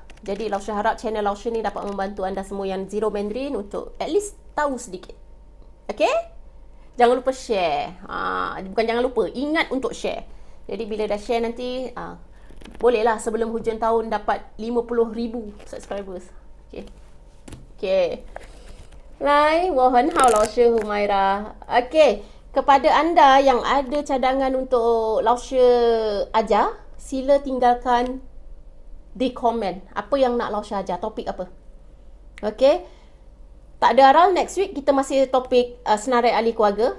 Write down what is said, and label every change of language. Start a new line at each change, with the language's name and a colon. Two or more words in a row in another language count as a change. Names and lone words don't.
Malay: Jadi Lao Shi harap channel Lao Shi ni dapat membantu anda semua yang zero Mandarin untuk
English: at least
Malay: tahu sedikit. Okay. Jangan lupa share. Bukan jangan lupa, ingat untuk share. Jadi bila dah share nanti, bolehlah sebelum hujung tahun dapat 50,000 subscribers. Okay. Okay. Lai,
Chinese: 我很好老师
Malay: Humaira. Okay. Kepada anda yang ada cadangan untuk Lao Shi ajar, sila tinggalkan di komen. Apa yang nak Lao Shi ajar, topik apa. Okay. Tak ada aral, next week kita masih topik senarai ahli keluarga.